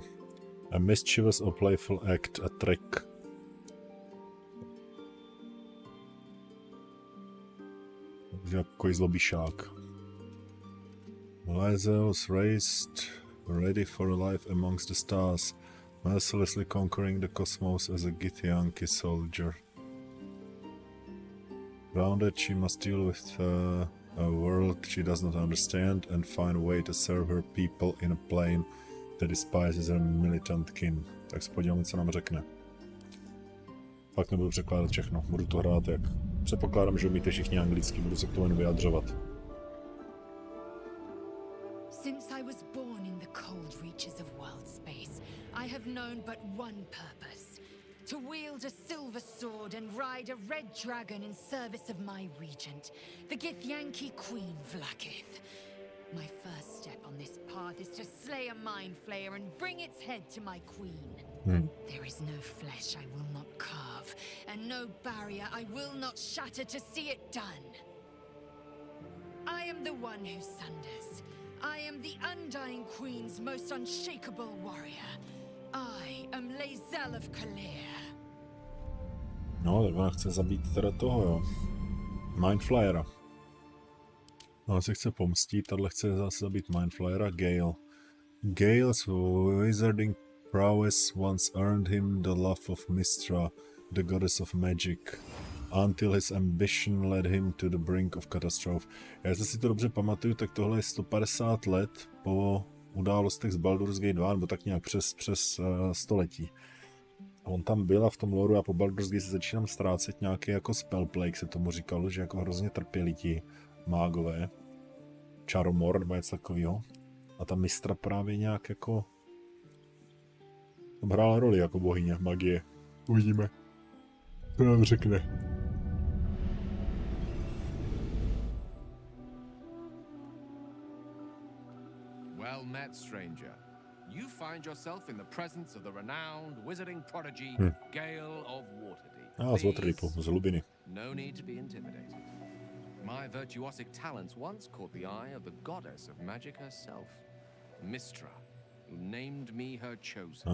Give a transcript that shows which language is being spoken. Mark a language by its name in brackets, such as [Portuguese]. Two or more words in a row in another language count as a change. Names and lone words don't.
[English] A mischievous or playful act, a trick. [Czech] Jako zlobišák. [English] Liza was raised ready for a life amongst the stars, mercilessly conquering the cosmos as a Githyanki soldier. Grounded, she must deal with a world she does not understand and find a way to serve her people in a plane that despises her militant kin. [Czech] Tak se podíváme, co nám řekne. Fakt nebudu překládat všechno, budu to hrát jak. Předpokládám, že umíte všichni anglicky, budu se k tomu jen vyjadřovat. [English] Since I was born in the cold reaches of world space, I have known but one purpose. To wield a silver sword and ride a red dragon in service of my regent, the Githyanki Queen Vlaakith. My first step on this path is to slay a mind flayer and bring its head to my queen. There is no flesh I will not carve, and no barrier I will not shatter to see it done. I am the one who sunders. I am the Undying Queen's most unshakable warrior. I am Lae'zel of Kaleer. [Czech] No, tak ona chce zabít teda toho, jo. Mindflayera. Ona se chce pomstít, tahle chce zase zabít Mindflayera, Gale. [English] Gale's wizarding prowess once earned him the love of Mystra, the goddess of magic, until his ambition led him to the brink of catastrophe. [Czech] Já si to dobře pamatuju, tak tohle je 150 let po událostech z Baldur's Gate 2, nebo tak nějak přes století. A on tam byl a v tom loru a po Baldur's Gate se začínám ztrácet nějaký jako spellplague, se tomu říkalo, že jako hrozně trpěli ti mágové. Čaromor nebo něco takového. A ta Mystra právě nějak jako tam hrála roli jako bohyně magie. Uvidíme, co nám řekne. [English] Well met, stranger. You find yourself in the presence of the renowned wizarding prodigy, Gale of Waterdeep. [Czech] Z Waterdeepu, z Lubiny. [English] No need to be intimidated. My virtuosic talents once caught the eye of the goddess of magic herself, Mystra, who named me her chosen